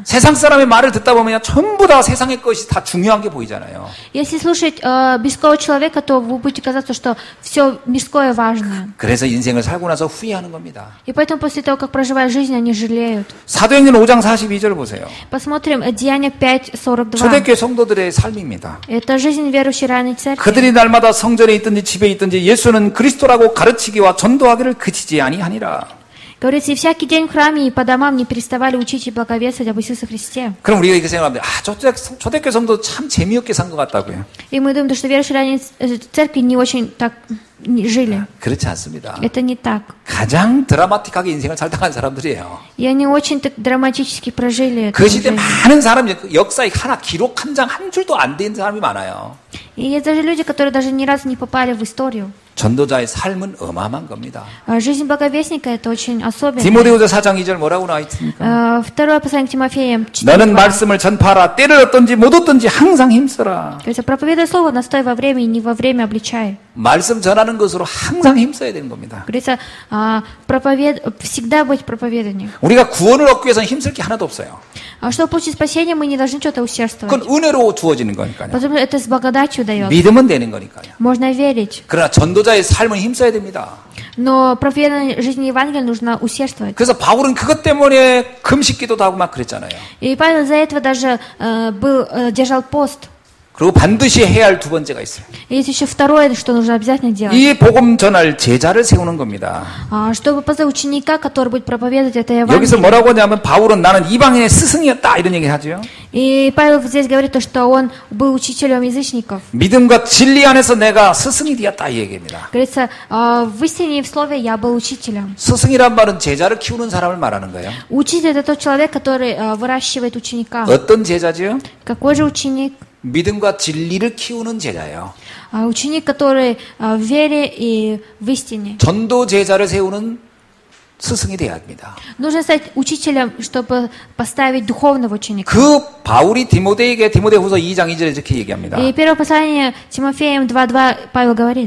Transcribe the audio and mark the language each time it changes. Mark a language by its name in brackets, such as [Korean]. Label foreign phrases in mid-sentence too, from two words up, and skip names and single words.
[Korean] 세상 사람의 말을 듣다 보면 전부 다 세상의 것이 다 중요한 게 보이잖아요. [Russian] Если слушать мирского человека, то вы будете казаться, что все мирское важное. [Korean] 그래서 인생을 살고 나서 후회하는 겁니다. [Russian] И поэтому после того, как проживают жизнь, они жалеют. [Korean] 사도행전 5장 42절 보세요. [Russian] Посмотрим Деяния 5:42. [Korean] 초대교회 성도들의 삶입니다. [Russian] Это жизнь верующей ранней церкви. [Korean] 그들이 날마다 성전에 있든지 집에 있든지 예수는 그리스도라고 가르치기와 전도하기를 그치지 아니하니라. [Russian] Говорится, и всякий день в храме и по домам не переставали учить и благовествовать об Иисусе Христе. [Korean] 그럼 우리가 이렇게 생각합니다. 초대교회 성도 참 재미없게 산 것 같다고요. [Russian] И мы думаем, что верующие ранней церкви не очень так жили. [Korean] 그렇지 않습니다. [Russian] Это не так. [Korean] 가장 드라마틱하게 인생을 살다간 사람들이에요. [Russian] И они очень так драматически прожили [Korean] 그 [Russian] эту [Korean] 시대 [Russian] жизнь. [Korean] 많은 사람 역사에 하나 기록 한 장 한 줄도 안 된 사람이 많아요. [Russian] И есть даже люди, которые даже ни разу не попали в историю. [Korean] 전도자의 삶은 어마어마한 겁니다. [Russian] Жизнь благовестника это очень особенная. [Korean] 디모데후서 4장 2절 뭐라고 나와 있습니까? [Russian] Второе послание к Тимофеям 4:2. [Korean] 너는 말씀을 전파하라. 때를 얻든지 못 얻든지 항상 힘써라. [Russian] Говорится, проповедуй слово, настой во время и не во время обличай. [Korean] 말씀 전하는 것으로 항상 힘써야 되는 겁니다. [Russian] Говорится, всегда быть проповеданием. [Korean] 우리가 구원을 얻기 위해서는 힘쓸 게 하나도 없어요. [Russian] Чтобы получить спасение, мы не должны что-то усердствовать. [Korean] 그건 은혜로 주어지는 거니까요. [Russian] Потому что это с благодатью дается. [Korean] 믿으면 되는 거니까요. [Russian] Можно верить. [Korean] 그러나 전도자의 삶은 힘써야 됩니다. [Russian] Но проповедование жизни Евангелия нужно усердствовать. [Korean] 그래서 바울은 그것 때문에 금식기도도 하고 막 그랬잖아요. [Russian] И Павел из-за этого даже держал пост. [Korean] 그리고 반드시 해야 할 두 번째가 있어요. [Russian] Есть еще второе, что нужно обязательно делать. [Korean] 이 복음 전할 제자를 세우는 겁니다. [Russian] Чтобы поставить ученика, который будет проповедовать это [Korean] 여기서 [Russian] Евангелие. [Korean] 뭐라고 하냐면 바울은 나는 이방인의 스승이었다 이런 얘기 하죠. [Russian] И Павел здесь говорит, что он был учителем язычников. [Korean] 믿음과 진리 안에서 내가 스승이 되었다 이 얘기입니다. [Russian] Говорится, в истине и в слове я был учителем. [Korean] 스승이란 말은 제자를 키우는 사람을 말하는 거예요. [Russian] Учитель — это тот человек, который выращивает ученика. [Korean] 어떤 제자지요? [Russian] Какой же ученик? [Korean] 믿음과 진리를 키우는 제자예요. [Russian] Ученик, который в вере и в истине. [Korean] 전도 제자를 세우는 스승이 돼야 합니다. [Russian] Нужно стать учителем, чтобы поставить духовного ученика. [Korean] 그 바울이 디모데에게 디모데후서 2장 2절에 이렇게 얘기합니다. [Russian] И первое послание Тимофеям 2:2 Павел говорит: